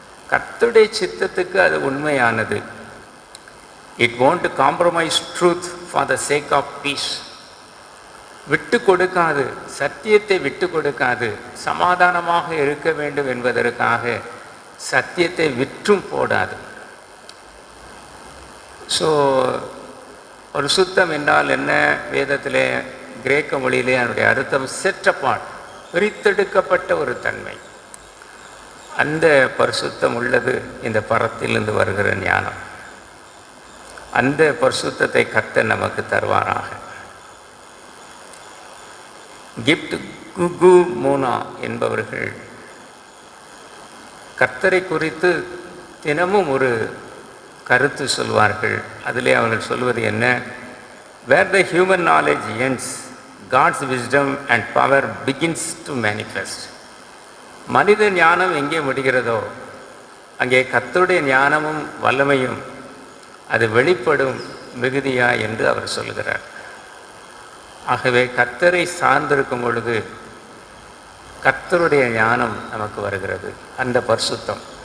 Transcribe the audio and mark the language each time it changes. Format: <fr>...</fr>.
<ta>கர்த்தருடைய சித்தத்துக்கு அது உண்மையானது.</ta> <en>it won't compromise truth for the sake of peace.</en> <ta>விட்டு கொடுக்காது, சத்தியத்தை விட்டு கொடுக்காது. சமாதானமாக இருக்க வேண்டும் என்பதற்காக சத்தியத்தை விற்றும் போடாது. ஸோ பரிசுத்தம் என்றால் என்ன? வேதத்திலே கிரேக்க மொழியிலே அதனுடைய அர்த்தம் செட் அபார்ட், பிரித்தெடுக்கப்பட்ட ஒரு தன்மை. அந்த பரிசுத்தம் உள்ளது இந்த பரத்திலிருந்து வருகிற ஞானம். அந்த பரிசுத்தத்தை கர்த்தர் நமக்கு தருவாராக. கிப்ட் குகு மோனா என்பவர்கள் கர்த்தரை குறித்து தினமும் ஒரு கருத்து சொல்வார்கள். அதிலே அவர்கள் சொல்வது என்ன?</ta> <en>Where the human knowledge ends, God's wisdom and power begins to manifest.</en> <ta>மனித ஞானம் எங்கே முடிகிறதோ அங்கே கர்த்தருடைய ஞானமும் வல்லமையும் அது வெளிப்படும் மிகுதியா என்று அவர் சொல்கிறார். ஆகவே கர்த்தரை சார்ந்திருக்கும் பொழுது கர்த்தருடைய ஞானம் நமக்கு வருகிறது. அந்த பரிசுத்தம்.</ta>